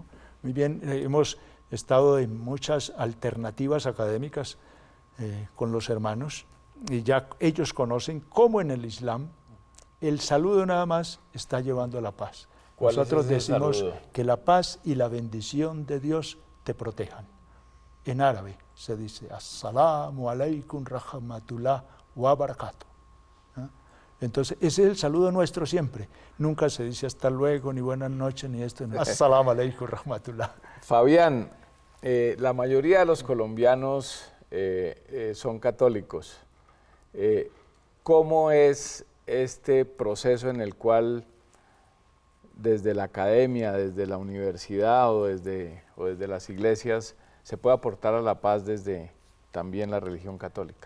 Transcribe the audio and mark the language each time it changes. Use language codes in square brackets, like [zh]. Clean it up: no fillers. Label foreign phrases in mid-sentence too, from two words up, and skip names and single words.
[es] Muy bien, hemos estado en muchas alternativas académicas con los hermanos, y ya ellos conocen cómo en el Islam el saludo nada más está llevando a la paz. Nosotros decimos que la paz y la bendición de Dios te protejan. En árabe se dice [ar] السلام عليكم رحمة الله وبركاته. [es] Entonces ese es el saludo nuestro siempre. Nunca se dice hasta luego, ni buenas noches, ni esto. No. [ar] السلام عليكم رحمة الله. [es] Fabián, la mayoría de los colombianos son católicos. ¿Cómo es este proceso en el cual desde la academia, desde la universidad o desde las iglesias se puede aportar a la paz desde también la religión católica?